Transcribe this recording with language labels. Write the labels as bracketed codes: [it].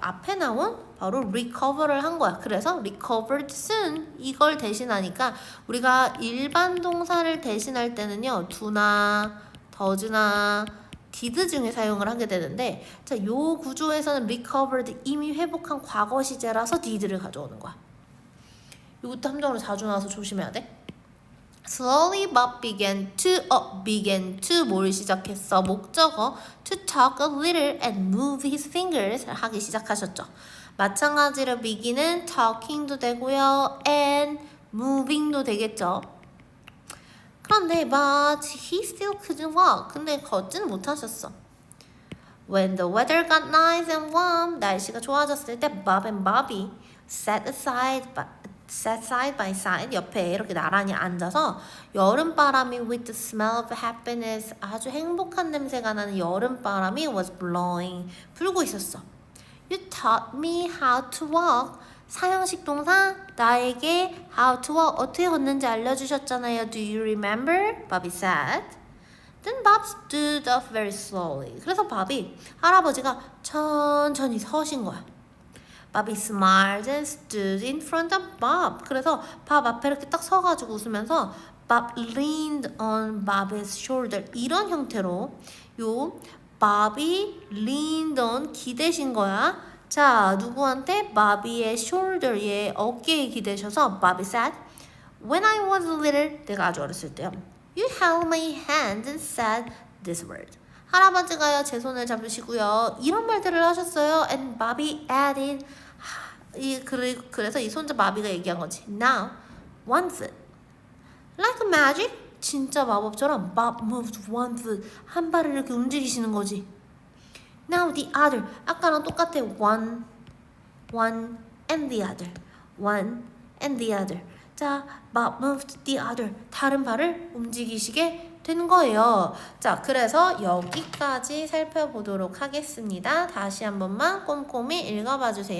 [ko] 앞에 나온 바로 recover를 한 거야. 그래서 recovered soon 이걸 대신하니까 우리가 일반 동사를 대신할 때는요. do나 does나 did 중에 사용을 하게 되는데 자, 요 구조에서는 recovered 이미 회복한 과거 시제라서 did를 가져오는 거야. 이것도 함정으로 자주 나와서 조심해야 돼. [en] Slowly Bob began to [ko] 뭘 시작했어? [en] 목적어 to talk a little and move his fingers [ko] 하기 시작하셨죠. 마찬가지로 begin은 talking도 되고요 and moving도 되겠죠. 그런데 [en] but he still couldn't walk. [ko] 근데 걷지는 못하셨어. [en] When the weather got nice and warm [ko] 날씨가 좋아졌을 때 [en] Bob and Bobby set aside sat side by side [ko] 옆에 이렇게 나란히 앉아서 여름바람이 [en] with the smell of happiness [ko] 아주 행복한 냄새가 나는 여름바람이 [en] was blowing [ko] 불고 있었어. [en] You taught me how to walk. [ko] 사형식 동사 나에게 how to walk 어떻게 걷는지 알려주셨잖아요. [en] Do you remember? Bobby said. Then Bob stood up very slowly. [ko] 그래서 밥이 할아버지가 천천히 서신 거야. [en] Bobby smiled and stood in front of Bob. [ko] 그래서 밥 앞에 이렇게 딱 서가지고 웃으면서 [en] Bob leaned on Bob's shoulder. [ko] 이런 형태로 요 Bobby leaned on 기대신 거야. 자, 누구한테? Bobby의 shoulder에 어깨에 기대셔서 [en] Bobby said, When I was little, [ko] 내가 아주 어렸을 때요. [en] You held my hand and said this word. [ko] 할아버지가요 제 손을 잡으시고요 이런 말들을 하셨어요. [en] And Bobby added [ko] 그래서 이 손자 바비가 얘기한 거지. [en] Now one foot like magic [ko] 진짜 마법처럼 [en] Bob moved one foot [ko] 한 발을 이렇게 움직이시는 거지. [en] Now the other [ko] 아까랑 똑같아. [en] one and the other one and the other. 자, Bob moved the other. [ko] 다른 발을 움직이시게 되는 거예요. 자, 그래서 여기까지 살펴보도록 하겠습니다. 다시 한 번만 꼼꼼히 읽어봐 주세요.